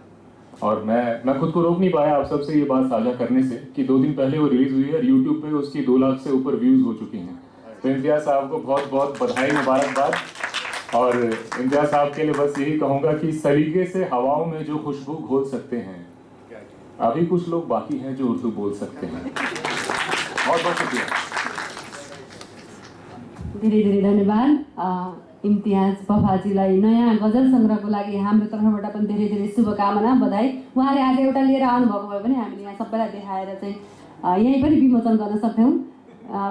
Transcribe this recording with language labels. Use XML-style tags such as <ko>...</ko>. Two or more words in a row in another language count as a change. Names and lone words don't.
<hi>और मैं खुद को रोक नहीं पाया आप सबसे ये बात साझा करने से कि 2 दिन पहले वो रिलीज़ हुई है और यूट्यूब पे उसकी 2 लाख से ऊपर व्यूज़ हो चुकी हैं। तो इम्तियाज़ साहब को बहुत बहुत बधाई, मुबारकबाद। और इम्तियाज़ साहब के लिए बस यही कहूँगा कि सलीके से हवाओं में जो खुशबू घोल सकते हैं, अभी कुछ लोग बाकी हैं जो उर्दू बोल सकते हैं। बहुत बहुत शुक्रिया।</hi> <ne>धेरै धेरै धन्यवाद इम्तियाज वफाजीलाई नयाँ गजल सङ्ग्रहको लागि हाम्रो तर्फबाट पनि धेरै धेरै शुभकामना, बधाई। उहाँले आज एउटा लिएर आउनुभएको भए पनि हामीले यहाँ सबैलाई देखाएर चाहिँ यहीँ पनि विमोचन गर्न सक्थ्यौँ।</ne>